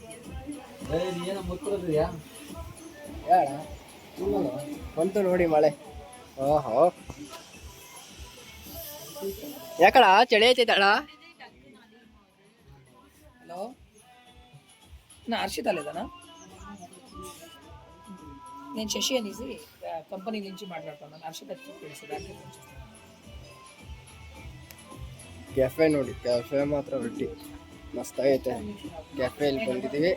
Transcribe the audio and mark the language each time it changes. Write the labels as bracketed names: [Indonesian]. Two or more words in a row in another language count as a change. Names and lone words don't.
[Kannada] ಬಂತು ನೋಡಿ ಮಳೆ. ಓಹೋ, ಯಾಕಡ ಚಳಿ ಐತೈತಳ? ಹಲೋ, ನಾ ಹರ್ಷಿತ್ ಅಲ್ಲಿದ್ದಾನ. [Telugu] నేను శశి అనేసి కంపెనీ నుంచి మాట్లాడుతున్నాను. హర్షిత్ తెలుసు దానికి. [Kannada] ಕೆಫೆ ನೋಡಿ, ಕೆಫೆ ಮಾತ್ರ ರೊಟ್ಟಿ ಮಸ್ತಾಗೈತೆ. ಕೆಫೆಯಲ್ಲಿ ಬಂದಿದ್ದೀವಿ.